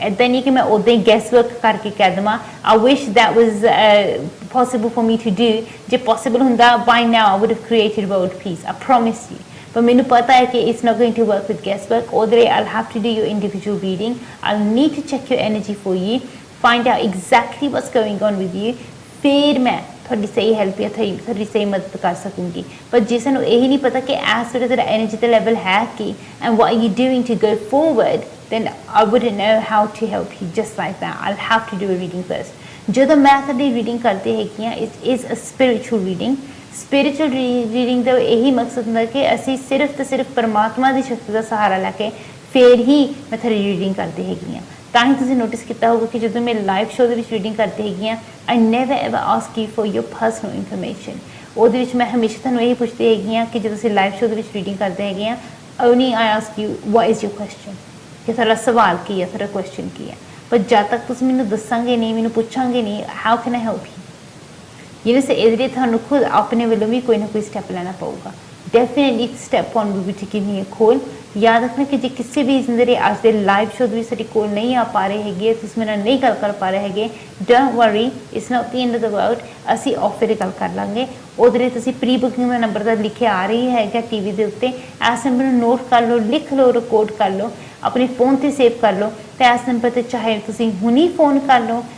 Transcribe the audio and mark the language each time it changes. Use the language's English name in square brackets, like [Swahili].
[Punjabi] ਇੱਦਾਂ ਨਹੀਂ ਕਿ ਮੈਂ ਉੱਦਾਂ ਹੀ ਗੈਸ ਵਰਕ ਕਰਕੇ ਕਹਿ ਦੇਵਾਂ [English] I wish that was possible for me to do. [Punjabi] ਜੇ possible ਹੁੰਦਾ [English] by now I would have created world peace. I promise you. But [Punjabi] ਮੈਨੂੰ ਪਤਾ ਹੈ ਕਿ [English] it's not going to work with guesswork. Or I'll have to do your individual reading. I'll need to check your energy for you, find out exactly what's going on with you. [Punjabi] ਫਿਰ ਮੈਂ ਤੁਹਾਡੀ ਸਹੀ help ਜਾਂ ਤੁਹਾਡੀ ਸਹੀ ਮਦਦ ਕਰ ਸਕੂੰਗੀ. ਪਰ ਜੇ ਸਾਨੂੰ ਇਹ ਨਹੀਂ ਪਤਾ ਕਿ ਇਸ ਵੇਲੇ ਤੇਰਾ ਐਨਰਜੀ ਦਾ ਲੈਵਲ ਹੈ ਕੀ [English] and what are you doing to go forward, then I wouldn't know how to help you just like that. I'll have to do a reading first. [Punjabi] ਜਦੋਂ ਮੈਂ ਤੁਹਾਡੀ ਰੀਡਿੰਗ ਕਰਦੀ ਹੈਗੀ ਹਾਂ [English] it is a spiritual reading. [Punjabi] Spiritual reading ਦਾ ਇਹੀ ਮਕਸਦ ਹੁੰਦਾ ਕਿ ਅਸੀਂ ਸਿਰਫ ਤੇ ਸਿਰਫ ਪਰਮਾਤਮਾ ਦੀ ਸ਼ਕਤੀ ਦਾ ਸਹਾਰਾ ਲੈ ਕੇ ਫਿਰ ਹੀ ਮੈਂ ਤੁਹਾਡੀ ਰੀਡਿੰਗ ਕਰਦੀ ਹੈਗੀ ਹਾਂ. ਤਾਂ ਹੀ ਤੁਸੀਂ ਨੋਟਿਸ ਕੀਤਾ ਹੋਊਗਾ ਕਿ ਜਦੋਂ ਮੈਂ ਲਾਈਵ ਸ਼ੋਅ ਦੇ ਵਿੱਚ ਰੀਡਿੰਗ ਕਰਦੀ ਹੈਗੀ ਹਾਂ [English] I never ever ask you for your personal information. [Punjabi] ਉਹਦੇ ਵਿੱਚ ਮੈਂ ਹਮੇਸ਼ਾ ਤੁਹਾਨੂੰ ਇਹ ਪੁੱਛਦੀ ਹੈਗੀ ਹਾਂ ਕਿ ਜਦੋਂ ਤੁਸੀਂ ਲਾਈਵ ਸ਼ੋਅ ਦੇ ਵਿੱਚ ਰੀਡਿੰਗ ਕਰਦੇ ਹੈਗੇ ਹਾਂ [English] only I ask you what is your question, [Punjabi] ਕਿ ਤੁਹਾਡਾ ਸਵਾਲ ਕੀ ਹੈ ਤੁਹਾਡਾ ਕੁਐਸਚਨ ਕੀ ਹੈ. ਪਰ ਜਦ ਤੱਕ ਤੁਸੀਂ ਮੈਨੂੰ ਦੱਸਾਂਗੇ ਨਹੀਂ ਮੈਨੂੰ ਪੁੱਛਾਂਗੇ ਨਹੀਂ [English] how can I help you? [Punjabi] ਜਿਹਦੇ ਸੇ ਇਹਦੇ ਲਈ ਤੁਹਾਨੂੰ ਖੁਦ ਆਪਣੇ ਵੱਲੋਂ ਵੀ ਕੋਈ ਨਾ ਕੋਈ ਸਟੈਪ ਲੈਣਾ ਪਊਗਾ. [English] Definitely step 1 will be to give me a call. [Punjabi] ਯਾਦ ਰੱਖਣਾ ਕਿ ਜੇ ਕਿਸੇ ਵੀ ਜ਼ਿੰਦਗੀ ਅੱਜ ਦੇ ਲਾਈਵ ਸ਼ੋਅ ਦੇ ਵਿੱਚ ਸਾਡੀ ਕੋਲ ਨਹੀਂ ਆ ਪਾ ਰਹੇ ਹੈਗੇ ਤੁਸੀਂ ਮੇਰੇ ਨਾਲ ਨਹੀਂ ਗੱਲ ਕਰ ਪਾ ਰਹੇ ਹੈਗੇ [English] Don't worry it's not the end of the world. [Punjabi] ਅਸੀਂ ਆਫਰ 'ਤੇ ਗੱਲ ਕਰ ਲਾਂਗੇ. ਉਹਦੇ ਲਈ ਤੁਸੀਂ ਪ੍ਰੀ ਬੁਕਿੰਗ ਦਾ ਨੰਬਰ ਤਾਂ ਲਿਖਿਆ ਆ ਰਹੀ ਹੈਗਾ ਟੀਵੀ ਦੇ ਉੱਤੇ ਇਸ ਨੰਬਰ ਨੂੰ ਨੋਟ ਕਰ ਲਓ ਲਿਖ ਲਓ ਰਿਕਾਰਡ ਕਰ ਲਓ ਆਪਣੇ ਫੋਨ 'ਤੇ ਸੇਵ ਕਰ ਲਓ ਅਤੇ ਇਸ ਨੰਬਰ 'ਤੇ ਚਾਹੇ ਤੁਸੀਂ ਹੁਣੀ ਫੋਨ ਕਰ ਲਓ.